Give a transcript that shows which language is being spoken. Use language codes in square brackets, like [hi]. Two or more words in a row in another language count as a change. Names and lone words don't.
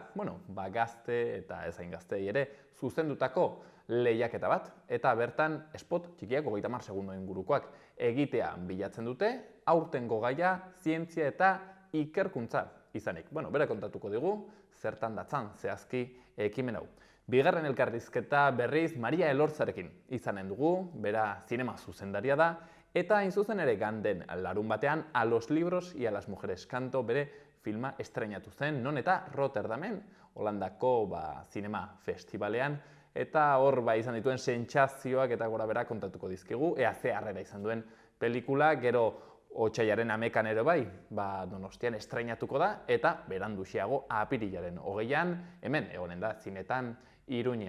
[eu] Bueno, gazte eta ez hain gaztei ere zuzendutako lehiaketa bat, eta bertan spot txikiak 30 segundo ingurukoak egitea bilatzen dute, aurtengo gaia zientzia eta ikerkuntza izanik. Bueno, bera kontatuko digu, zertan datzan zehazki ekimen hau. Bigarren elkarrizketa berriz Maria Elortzarekin izanen dugu, bera zinema zuzendaria da, eta hain zuzen ere ganden larun batean A los libros y a las mujeres canto bere filma estreinatu zen, non eta Rotterdamen, Holandako zinema festivalean, eta hor izan dituen sentsazioak eta gora bera kontatuko dizkigu, ea ze harrera izan duen pelikula, gero Otsailaren 11an ere bai, Donostian estreinatuko da, eta beranduxeago apirilaren 20an, hemen egonen da zinetan Iruñean.